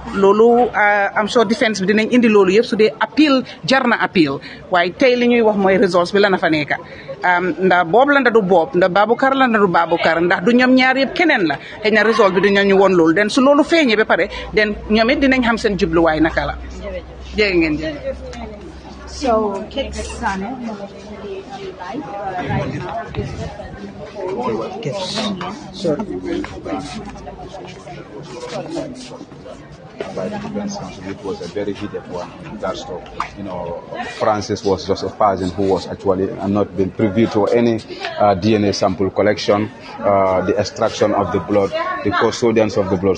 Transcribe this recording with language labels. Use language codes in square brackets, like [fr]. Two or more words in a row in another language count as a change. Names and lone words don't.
[wo] loolu am soo defense bi dinañ indi loolu yëpp su dee appeal jar na appeal, waaye tey li ñuy wax mooy results bi la na fa nekk. ndax boobu la nda du boob, ndax Baboucarr la nda du Baboucarr, ndax du ñoom ñaar yëpp keneen la. xëy na result bi dinañu woon loolu, den su loolu feeñee ba pare den ñoom it dinañ xam seen jubluwaay naka la. jërë ngeen jëf. [en] So Kek Sane live right now. By the defense counsel, it was a very heated one. That's all. Francis was just a person who was actually not been privy to any DNA sample collection, the extraction of the blood, the custodians of the blood.